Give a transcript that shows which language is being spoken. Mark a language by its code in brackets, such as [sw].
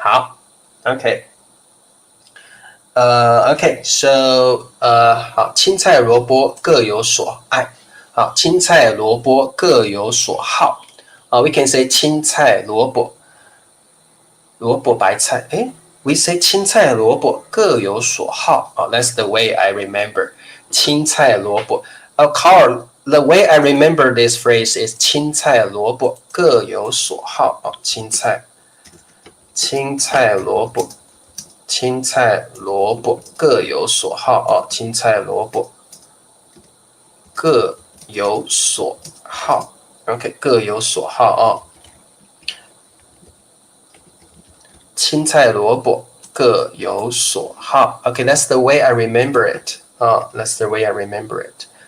[zh] 好 ，OK，OK，so 好，青菜萝卜各有所爱。好，青菜萝卜各有所好。 [en] we can say [zh] 青菜萝卜，萝卜白菜。 [en] we say [zh] 青菜萝卜各有所好。 [en] that's the way I remember 青菜萝卜。 Carl，the way I remember this phrase is [zh] 青菜萝卜各有所好。青菜萝卜。青菜萝卜各有所好青菜萝卜各有所好 ，OK， 各有所好青菜萝卜各有所好 ，OK， [en] that's the way I remember it that's the way I remember it。